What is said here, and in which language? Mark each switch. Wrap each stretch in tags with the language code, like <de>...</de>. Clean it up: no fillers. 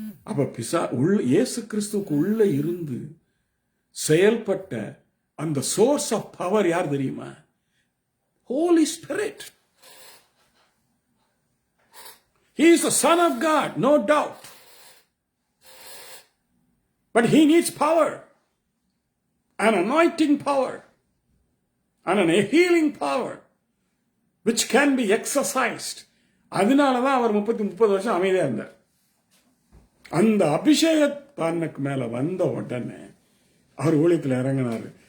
<ta>அப்ப இயேசு கிறிஸ்துவுக்கு உள்ள இருந்து செயல்பட்ட அந்த சோர்ஸ் ஆஃப் பவர் யார் தெரியுமா?</ta> <en>Holy Spirit. He is the Son of God, no doubt. But he needs power, an anointing power, and a healing power, which can be exercised.</en> <ta>அதனாலதான் அவர் 30 வருஷம் அமைதியா இருந்தார். அந்த அபிஷேகத்தானுக்கு மேல வந்த உடனே அவர் ஊழியத்தில் இறங்கினார்.</ta>